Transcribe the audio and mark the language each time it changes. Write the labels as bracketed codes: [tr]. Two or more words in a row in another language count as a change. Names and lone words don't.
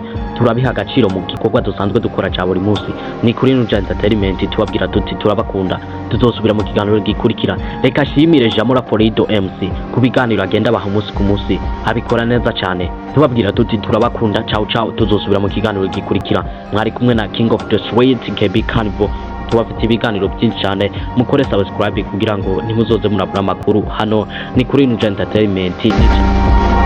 [rn] Turabiha agaciro mu gikorwa dusanzwe dukora cya buri munsi. Ni kuri Nuja Entertainment tubabwira tuti turabakunda. Tuzosubira mu kiganiro gikurikira. Reka shimire Jamora Forido MC ku biganiro agenda baha umunsi ku munsi, abikora neza cyane. Tubabwira tuti turabakunda. [it] Ciao ciao, [rn] tuzosubira mu kiganiro gikurikira. Mwari kumwe na King of the Street KB Carnival. Tubafite ibiganiro byinshi cyane, mukore subscribe kugira ngo ntimuzoze murabura amakuru. Hano ni kuri Nuja Entertainment.